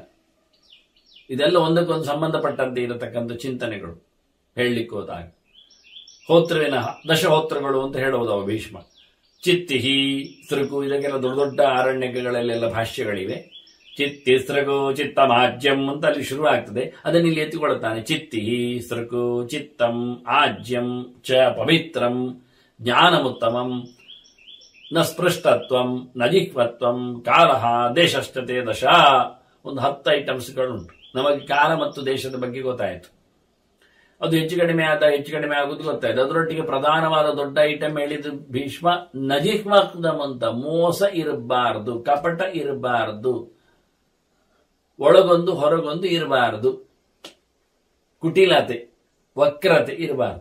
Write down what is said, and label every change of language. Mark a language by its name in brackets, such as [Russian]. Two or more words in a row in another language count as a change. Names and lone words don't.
[Kannada] ಇದೆಲ್ಲ ಒಂದಕ್ಕೊಂದು ಸಂಬಂಧಪಟ್ಟಂತೆ ಇರತಕ್ಕಂಥ ಚಿಂತನೆಗಳು ಹೇಳಲಿಕ್ಕೆ ಹೋದಾಗ. ಹೋತ್ರವಿನ 10 ಹೋತ್ರಗಳು ಅಂತ ಹೇಳುವುದು ಅವ ಭೀಷ್ಮ. [Sanskrit] ಚಿತ್ತಿಹಿ ಸೃಗು, [Kannada] ಇದಕ್ಕೆಲ್ಲ ದೊಡ್ಡ ದೊಡ್ಡ ಆರಣ್ಯಗಳಲ್ಲೆಲ್ಲ ಭಾಷ್ಯಗಳಿವೆ. [Sanskrit] ಚಿತ್ತಿ ಸೃಗು ಚಿತ್ತಮಾಜ್ಯಂ [Kannada] ಅಂತ ಅಲ್ಲಿ ಶುರು ಆಗ್ತದೆ. ಅದನ್ನು ಇಲ್ಲಿ ಎತ್ತಿಕೊಳ್ಳುತ್ತಾನೆ. [Sanskrit] ಚಿತ್ತಿಹಿ ಸೃಗು ಚಿತ್ತಂ ಆಜ್ಯಂ ಚ ಪವಿತ್ರಂ ಜ್ಞಾನಮುತ್ತಮಂ ನ ಸ್ಪೃಷ್ಟತ್ವಂ ನ ಜಿಹ್ವತ್ವಂ ಕಾಲಃ ದೇಶಸ್ಥತೆ ದಶ. [Kannada] ಒಂದು 10 ಐಟಮ್ಸ್ಗಳುಂಟು. ನಮಗೆ ಕಾಲ ಮತ್ತು ದೇಶದ ಬಗ್ಗೆ ಗೊತ್ತಾಯಿತು. ಅದು ಹೆಚ್ಚು ಕಡಿಮೆ ಆಗುವುದು ಗೊತ್ತಾಯಿತು. ಅದರೊಟ್ಟಿಗೆ ಪ್ರಧಾನವಾದ ದೊಡ್ಡ ಐಟಮ್ ಹೇಳಿದ್ದು ಭೀಷ್ಮ, ನಜಿಹ್ವತ್ವಂ ಅಂತ. ಮೋಸ ಇರಬಾರದು, ಕಪಟ ಇರಬಾರದು, ಒಳಗೊಂದು ಹೊರಗೊಂದು ಇರಬಾರದು, ಕುಟಿಲತೆ ವಕ್ರತೆ ಇರಬಾರದು.